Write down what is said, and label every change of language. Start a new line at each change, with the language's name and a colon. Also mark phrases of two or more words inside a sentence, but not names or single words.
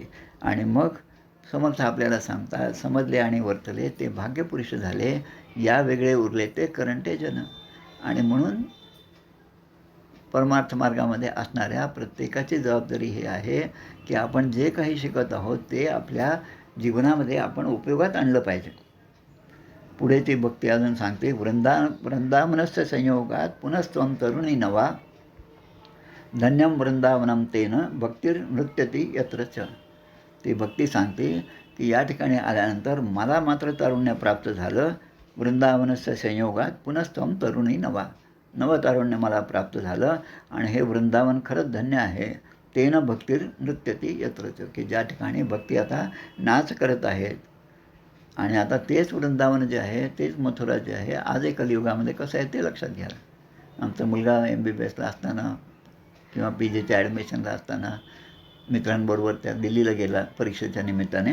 Marathi: आणि मग समर्थ आपल्याला सांगतात, समजले आणि वर्तले ते भाग्यपुरुष झाले, या वेगळे उरले ते करंटे जन. आणि म्हणून परमार्थ मार्गामध्ये असणाऱ्या प्रत्येकाची जबाबदारी ही आहे की आपण जे काही शिकत आहोत ते आपल्या जीवनामध्ये आपण उपयोगात आणलं पाहिजे. पुढे ती भक्ती अजून सांगते,
Sanskrit: वृंदावनस्य संयोगात पुनस्त्वं तरुणी नवा, धन्यम वृंदावनम तेन भक्तीर नृत्यती यत्र च.
Marathi: ती भक्ती सांगते की या ठिकाणी आल्यानंतर मला मात्र तारुण्य प्राप्त झालं.
Sanskrit: वृंदावनस्य संयोगात पुनस्त्वं तरुणी नवा,
Marathi: नवतारुण्य मला प्राप्त झालं. आणि हे वृंदावन खरंच धन्य आहे.
Sanskrit: तेन भक्तीर नृत्यती यत्र च,
Marathi: की ज्या ठिकाणी भक्ती आता नाच करत आहेत. आणि आता तेच वृंदावन जे आहे, तेच मथुरा जे आहे, आजही कलियुगामध्ये कसं आहे ते लक्षात घ्या. आमचा मुलगा MBBSला असताना किंवा PGच्या ॲडमिशनला असताना मित्रांबरोबर त्या दिल्लीला गेला परीक्षेच्या निमित्ताने.